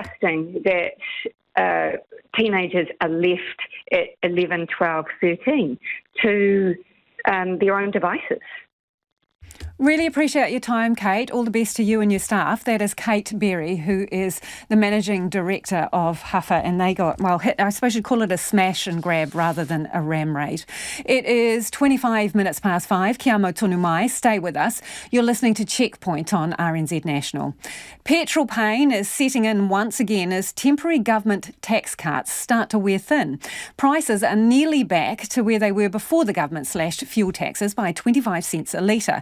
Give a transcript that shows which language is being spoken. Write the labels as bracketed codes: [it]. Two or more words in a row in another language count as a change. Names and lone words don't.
[en] It is disgusting that teenagers are left at 11, 12, 13 to their own devices. Really appreciate your time, Kate. All the best to you and your staff. That is Kate Berry, who is the Managing Director of Huffer, and they got, well, hit, I suppose you'd call it a smash and grab rather than a ram raid. It is 25 minutes past 5. [mi] Kia mau tonu mai. [en] Stay with us. You're listening to Checkpoint on RNZ National. Petrol pain is setting in once again as temporary government tax cuts start to wear thin. Prices are nearly back to where they were before the government slashed fuel taxes by 25 cents a litre.